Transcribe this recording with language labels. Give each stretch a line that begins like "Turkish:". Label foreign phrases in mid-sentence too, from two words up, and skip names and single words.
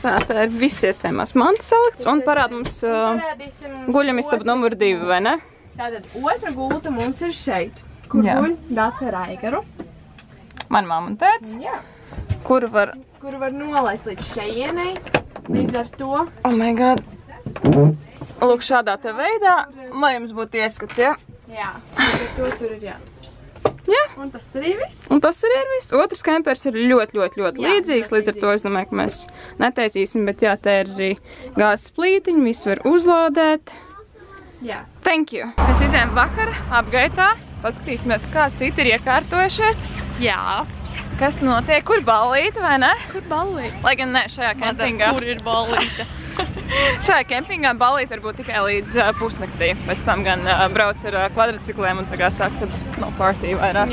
Latvian: Tā ir viss iespējamās mantas salikts un parāda mums guļamistabu numur 2, vai ne? Tātad otra gulta mums ir šeit, kur guļ Dace ar Aigaru. Man mamma un tēts. Jā. Kur var nolaist līdz šeienei, līdz ar to.
English: Oh my god.
Latvian: Lūk, šādā te veidā, lai jums būtu ieskats, ja? Jā, līdz ar to tur ir jātups. Jā. Un tas arī viss. Un tas arī ir viss. Otrs kempers ir ļoti līdzīgs, līdz ar to es domāju, ka mēs netaisīsim, bet jā, te ir arī gāzes plītiņi, visu var uzlādēt. Jā.
English: Thank you.
Latvian: Mēs izējām vakar apgaitā, paskatīsimies, kā citi ir iekārtojušies. Jā. Kas notiek? Kur ballīte, vai ne? Kur ballīte? Lai gan ne, šajā kempingā. Kur ir ballīte? Šajā kempingā ballīte var būt tikai līdz pusnaktī. Pēc tam gan brauc ar kvadricikliem un tā kā saka, tad no party vairāk.